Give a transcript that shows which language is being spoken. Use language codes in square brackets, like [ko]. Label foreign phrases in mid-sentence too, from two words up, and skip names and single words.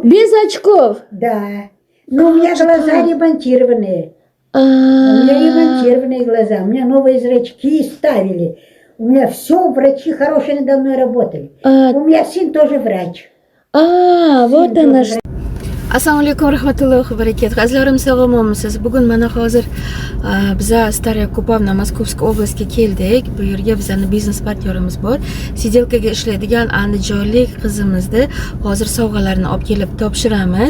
[ru] Без очков? Да. Но у меня читаю. глаза ремонтированные. У меня А, ремонтированные глаза. У меня новые зрачки ставили. У меня все, врачи хорошие надо мной работали. У меня сын тоже врач. вот Сын она тоже что. [ar] السلام عليكم ورحمة الله وبركاته. [uz] Azizlarim, sog'omsiz. Bugun mana hozir biza Staraya Kupovna Moskovskiy oblastga keldik. Bu yerga bizning biznes partnyorimiz bor. Sidelkaga ishlaydigan andijonlik qizimizni hozir sovg'alarini olib kelib topshiramiz.